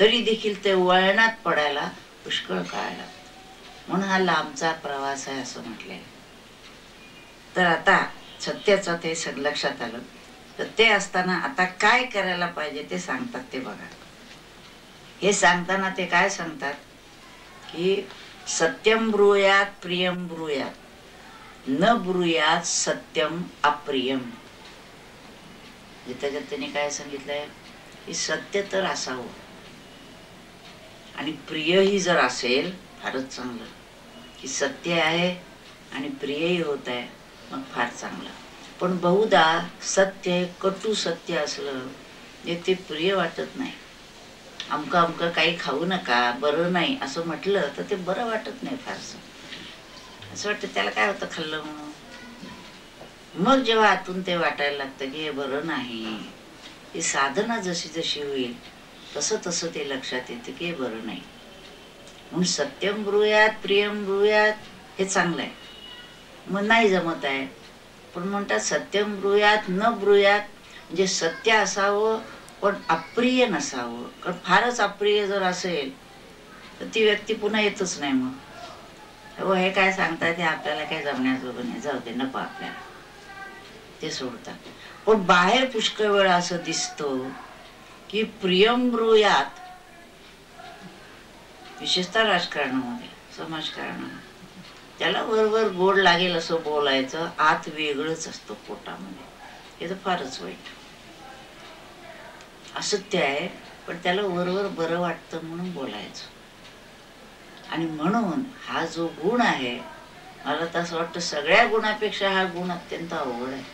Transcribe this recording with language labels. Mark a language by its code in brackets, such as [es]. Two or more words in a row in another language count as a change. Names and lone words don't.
[mr] तरी देखील ते वळणात पडायला पुष्कळ काळ लागतो. म्हणून हा लांबचा प्रवास आहे असं म्हटलंय. तर आता सत्याचं ते लक्षात आलं, तर ते असताना आता काय करायला पाहिजे ते सांगतात. ते बघा, हे सांगताना ते काय सांगतात की [sa] सत्यम ब्रूयात प्रियम ब्रूयात न ब्रूयात सत्यम अप्रियम. [mr] त्याच्यात त्याने काय सांगितलंय की सत्य तर असावं, आणि प्रियही जर असेल फारच चांगलं, की सत्य आहे आणि प्रियही होत आहे मग फार चांगलं. पण बहुधा सत्य कटू सत्य असलं ते प्रिय वाटत नाही. अमकं अमकं काही खाऊ नका, बरं नाही असं म्हटलं तर ते बरं वाटत नाही फारसं. असं वाटतं त्याला काय होतं खाल्लं म्हणून. मग जेव्हा आतून ते वाटायला लागतं की हे बरं नाही, की साधना जशी जशी होईल तसं तसं ते लक्षात येतं की बरं नाही. म्हणून [sa] सत्यम ब्रूयात प्रियम ब्रूयात [mr] हे चांगलं आहे. मग नाही जमत आहे पण म्हणतात [sa] सत्यम ब्रूयात न ब्रूयात, [mr] म्हणजे सत्य असावं पण अप्रिय नसावं. कारण फारच अप्रिय जर असेल तर ती व्यक्ती पुन्हा येतच नाही. मग हो हे काय सांगतात ते आपल्याला काय जमण्याजोगं नाही, जाऊ दे नको आपल्याला, ते सोडतात. पण बाहेर पुष्कळ वेळा असं दिसतं की [sa] प्रियम ब्रूयात, [mr] विशेषतः राजकारणामध्ये समाजकारणामध्ये, त्याला वरवर गोड लागेल असं बोलायचं, आत वेगळंच असतं पोटामध्ये. हे तर फारच वाईट. असत्य आहे पण त्याला वरवर बरं वाटतं म्हणून बोलायचं. आणि म्हणून हा जो गुण आहे, मला तर असं वाटतं सगळ्या गुणापेक्षा हा गुण अत्यंत अवघड आहे.